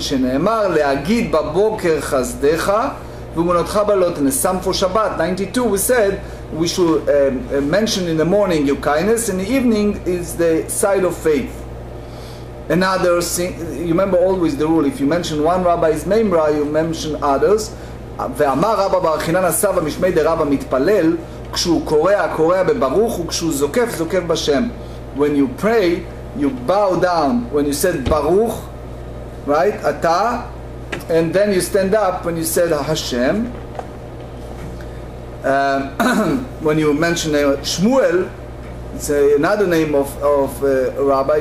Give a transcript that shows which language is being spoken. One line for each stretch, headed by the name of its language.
Hebrew: שנאמר להגיד בבוקר חסדך ואמונתך בלא תנסם
English: for Shabbat 92, we said we should mention in the morning your kindness, and the evening is the side of faith. Another thing, you remember always the rule, if you mention one rabbi's memra, you mention others.
Hebrew: ואמר רבא בר חיננה סבא משמי דרבא מתפלל, כשהוא קורא, קורא בברוך, וכשהוא זוקף, זוקף בשם.
English: When you pray, you bow down when you said Baruch, right? Ata, and then you stand up when you said Hashem. When you mention Shmuel, it's another name of Rabbi.